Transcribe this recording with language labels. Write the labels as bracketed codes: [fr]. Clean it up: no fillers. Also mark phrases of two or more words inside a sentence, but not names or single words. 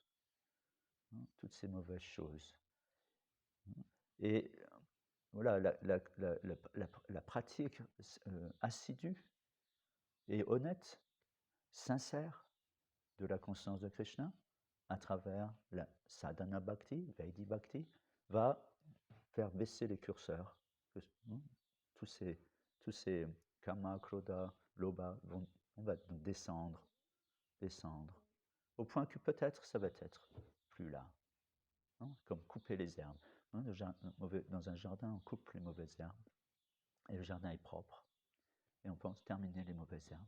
[fr] Toutes ces mauvaises choses. Et voilà, la pratique assidue et honnête, sincère de la conscience de Krishna, à travers la [sa] sadhana bhakti, Vaidhi bhakti, [fr] va faire baisser les curseurs. Tous ces [sa] kama, krodha, lobha [fr] on va descendre, au point que peut-être ça va être plus là. Comme couper les herbes. Dans un jardin, on coupe les mauvaises herbes, et le jardin est propre, et on pense terminer les mauvaises herbes.